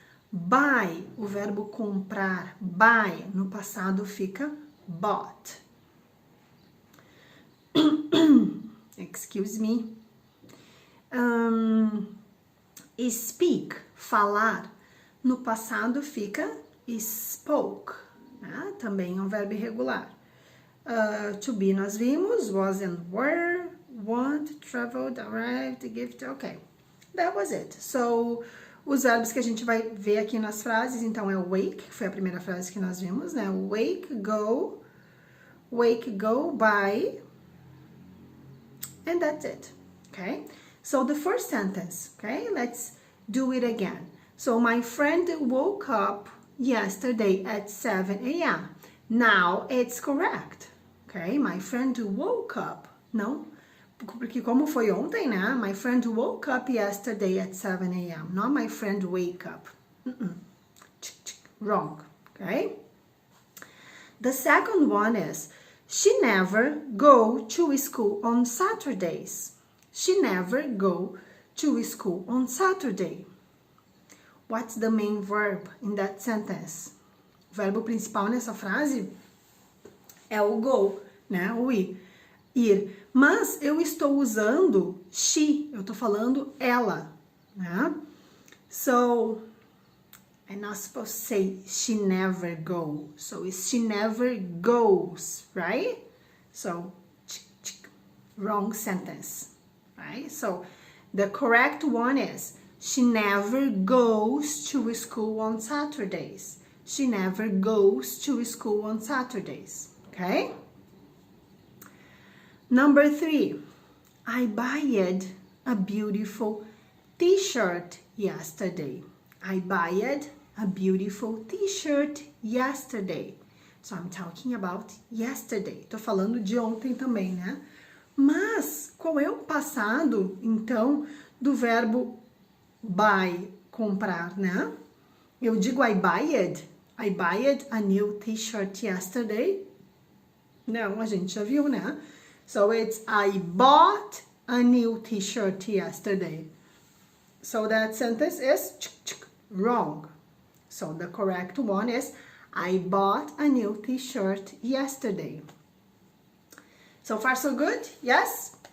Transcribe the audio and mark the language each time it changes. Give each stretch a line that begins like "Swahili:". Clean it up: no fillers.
Portuguese: Buy, o verbo comprar, buy, no passado fica bought.
English: Excuse me.
Portuguese: Speak, falar, no passado fica spoke, né? Também é um verbo irregular. To be nós vimos, was and were, want, traveled, arrived, gift, ok.
English: That was it.
Portuguese: So, os verbos que a gente vai ver aqui nas frases, então é wake, que foi a primeira frase que nós vimos, né?
English: Wake, go, buy, and that's it, okay? So, the first sentence, okay? Let's do it again. So, my friend woke up yesterday at 7 a.m. Now, it's correct, okay? My friend woke up, não?
Portuguese: Porque como foi ontem, né?
English: My friend woke up yesterday at 7 a.m. Not my friend wake up. Wrong, okay? The second one is, she never go to school on Saturdays. She never go to school on Saturday. What's the main verb in that sentence?
Portuguese: O verbo principal nessa frase é o go, né? O ir. Mas eu estou usando she, eu tô falando ela, né?
English: So, I'm not supposed to say she never go. So, it's she never goes, right? So, wrong sentence, right? So, the correct one is She never goes to school on Saturdays. She never goes to school on Saturdays. Okay? Number 3. I bought a beautiful t-shirt yesterday. I bought a beautiful t-shirt yesterday. So I'm talking about yesterday.
Portuguese: Tô falando de ontem também, né? Mas qual é o passado, então, do verbo buy, comprar, né? Eu digo
English: I bought a new t-shirt yesterday.
Portuguese: Não, a gente já viu, né?
English: So it's I bought a new t-shirt yesterday. So that sentence is wrong. So the correct one is I bought a new t-shirt yesterday. So far so good? Yes?